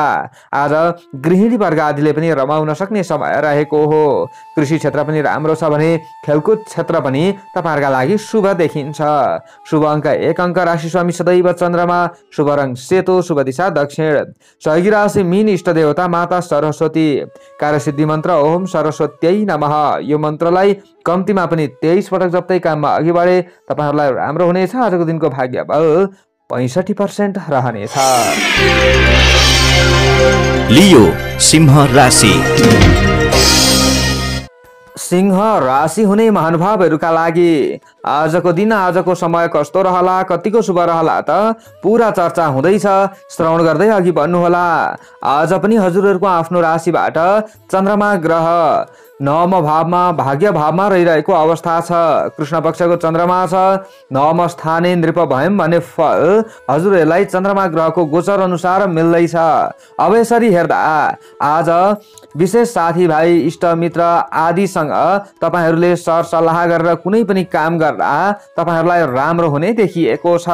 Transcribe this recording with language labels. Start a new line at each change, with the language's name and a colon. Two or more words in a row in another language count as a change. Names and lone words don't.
Nepali: आज गृहिणी वर्ग आदिले पनि रमाउन सक्ने समय रहेको हो। कृषि क्षेत्र पनि राम्रो छ भने खेलकुद क्षेत्र पनि तपाईहरुका लागि शुभ देखिन्छ। शुभ अङ्क 1 अङ्क, राशि स्वामी सदैव चन्द्रमा, शुभ रङ सेतो, शुभ दिशा दक्षिण, सहयोगी राशि मीन, इष्ट देवता माता सरस्वती, कार्यसिद्धि मन्त्र
Sanskrit: ओम सरस्वत्यै नमः।
Nepali: यो मन्त्रलाई कम्तीमा पनि 23 पटक जप्दै काममा अघि बढे तपाईहरुलाई राम्रो हुनेछ। आजको दिनको भाग्य बल 65% रहनेछ। लियो सिंह राशि। सिंह राशि हुने महानुभावहरूका लागि आजको दिन, आजको समय कस्तो रहला, कतिको शुभ रहला त पूरा चर्चा हुँदैछ। श्रवण गर्दै अघि बढ्नुहोला। आज पनि हजुरहरूको आफ्नो राशिबाट चन्द्रमा ग्रह नवम भावमा, भाग्य भावमा रहिरहेको अवस्था छ। कृष्ण पक्षको चन्द्रमा छ।
Sanskrit: नवम स्थाने नृप भयम
Nepali: भन्ने फल हजुरहरूलाई चन्द्रमा ग्रहको गोचर अनुसार मिल्दैछ। अब यसरी हेर्दा आज विशेष साथीभाइ, इष्टमित्र आदिसँग तपाईहरूले सरसल्लाह गरेर कुनै पनि काम गर्दा तपाईहरूलाई राम्रो हुने देखिएको छ।